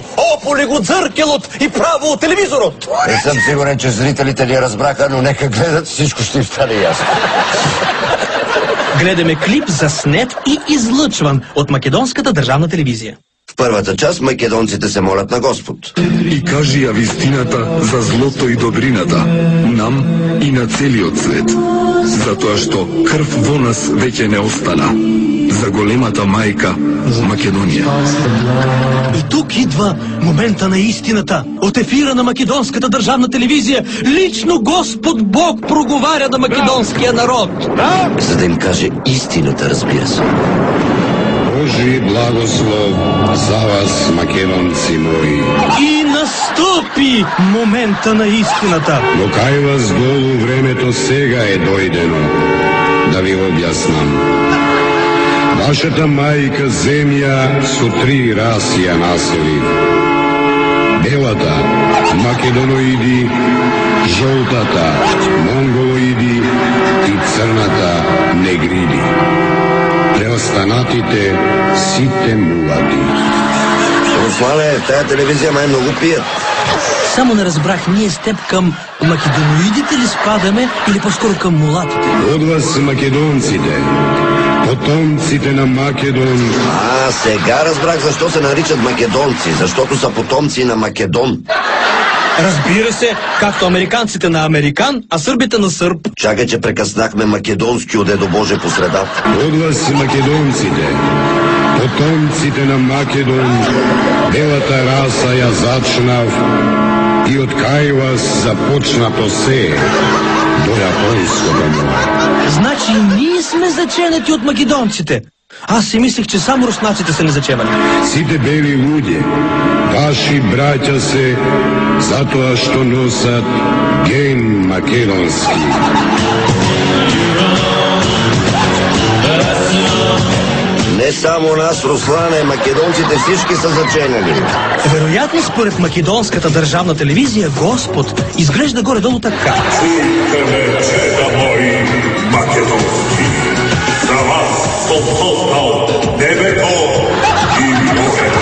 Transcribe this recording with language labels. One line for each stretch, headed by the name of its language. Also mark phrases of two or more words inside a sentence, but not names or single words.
Macedonian: Ополи го дзъркелот и право от телевизорот.
Bulgarian: Не съм сигурен, че зрителите ни разбраха, но нека гледат, всичко ще им стане ясно. Гледаме клип заснет и излъчван от македонската държавна телевизия. В първата част македонците се молят на Господ.
Macedonian: И кажи ја вистината за злото и добрината, нам и на целиот свет. Затоа што крв во нас веќе не остана. За големата мајка Македонија.
Bulgarian: И тук идва момента на истината. От ефира на македонската държавна телевизия лично Господ Бог проговаря на македонския народ. За да им каже истината, разбира се.
Macedonian: Божи благослов за вас, македонци мои.
Bulgarian: И настъпи момента на истината.
Macedonian: Но кај вас долу времето сега е дојдено, да ви објаснам. Вашата мајка земја со 3 раси ја населив. Белата, македоноиди, жолтата, монголоиди и црната, негриди. Преостанатите сите мулати.
Bulgarian: Руслане, тая телевизия май много пият. Само не разбрах, ние с теб към македоноидите ли спадаме или по-скоро към мулатите?
Macedonian: Од вас македонците, потомците на Македон.
Bulgarian: Сега разбрах защо се наричат македонци, защото са потомци на Македон. Разбира се, както американците на американ, а сърбите на сърб. Чакай, че прекъснахме македонски от Дедо Боже по средата.
Macedonian: Од вас македонците, потомците на Македон, белата раса ја зачнав и од кај вас започнато се до Јапонското море.
Bulgarian: Значи и ние сме заченати от македонците. Аз си мислех, че само руснаците са ни зачевали.
Macedonian: Сите бели луѓе, ваши браќа се, затоа што носат ген македонски.
Bulgarian: Не само нас, Руслане, македонците всички са заченали. Вероятно, според македонската държавна телевизия, Господ изглежда горе-долу така.
Macedonian: Чуйте, чета мои македонски, за вас съм создал небето и морето.